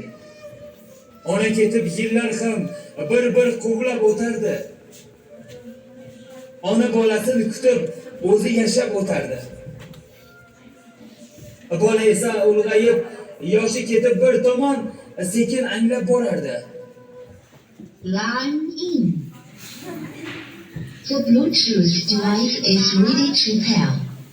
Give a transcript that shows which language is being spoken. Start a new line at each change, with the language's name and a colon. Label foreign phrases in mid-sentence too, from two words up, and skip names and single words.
Uzbek: Ona ketib yillar ham bir quvlab o'tardi. Ona bolasini kutib, o'zi yashab o'tardi. Bola esa ulg'ayib, yoshi ketib bir tomon sekin anglab borardi.
English: Line in. The Bluetooth device is ready to pair.